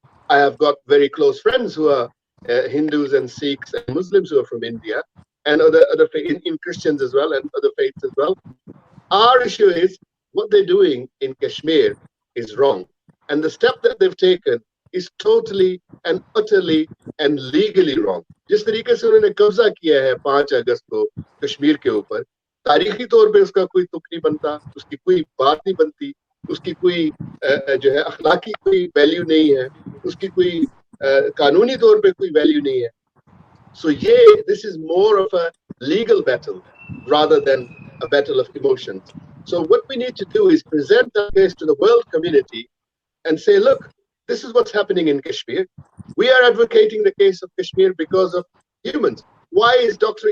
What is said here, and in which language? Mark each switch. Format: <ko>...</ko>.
<en>I have got very close friends who are Hindus and Sikhs and Muslims who are from India, and other in Christians as well, and other faiths as well. Our issue is what they're doing in Kashmir is wrong, and the step that they've taken is totally and utterly and legally wrong.</en> <hi>जिस तरीके से उन्होंने कब्जा किया है 5 अगस्त को कश्मीर के ऊपर, तारीखी तौर पे उसका कोई तुक नहीं बनता, उसकी कोई बात नहीं बनती, उसकी कोई जो है अखलाकी कोई वैल्यू नहीं है, उसकी कोई कानूनी तौर पे कोई वैल्यू नहीं है.</hi> <en>So this is more of a legal battle rather than a battle of emotions. So what we need to do is present that case to the world community and say, look, this is what's happening in Kashmir. We are advocating the case of Kashmir because of humans. Why is Dr.</en>